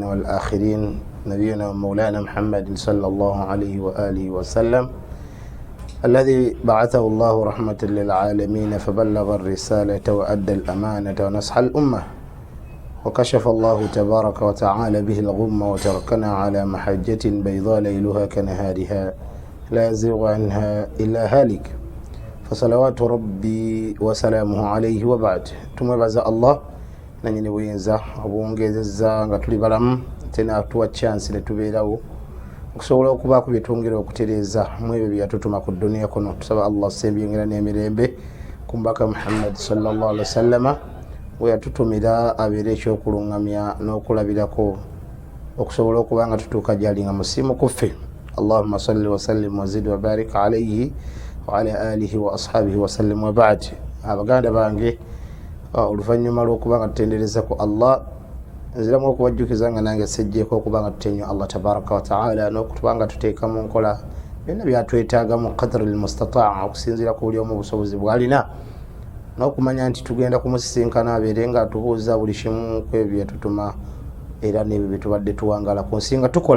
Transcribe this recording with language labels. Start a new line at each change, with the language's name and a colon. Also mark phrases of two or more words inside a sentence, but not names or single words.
Arabic: والآخرين نبينا مولانا محمد صلى الله عليه وآله وسلم، الذي بعثه الله رحمة للعالمين فبلغ الرسالة وأدى الأمانة ونصح الأمة، وكشف الله تبارك وتعالى به الغمة، وتركنا على محجة بيضاء ليلها كنهارها لا يزيغ عنها إلا هالك، فصلوات ربي وسلامه عليه وبعد.
Ganda: tumwebaza Allah nanyini buyinza obuwongezeza nga tuli balamu tena atuwa chance ne tubeerawo okusobola okubaako byetwongera okutereeza mu ebyo byatutuma ku dunia kuno. Tusaba Allah sembiyongera n'emirembe ku mbaka Muhammad
Arabic: صلى الله عليه وسلم
Ganda: we yatutumira abeere ekyokulungamya n'okulabirako okusobola okuba nga tutuuka gyali nga musimu kuffe.
Arabic: اللهم صل وسلم وزد وبارك عليه وعلى آله وأصحابه وسلم وبعد.
Ganda: Abaganda bange, oluvannyuma lw'okuba nga tutendereza ku Allah, nziramu okubajjukiza nga nange sejjeeko okuba nga tutenyo Allah
Arabic: تبارك وتعالى
Ganda: n'okutuba nga tuteeka mu nkola byonna byatwetaaga mu
Arabic: قدر المستطاع,
Ganda: okusinziira ku buli omu obusobozi bw'alina, n'okumanya nti tugenda kumusisinkana abeere nga atubuuza buli kimu ku ebyo byatutuma era n'ebyo bye tubadde tuwangala ku nsi nga tukola.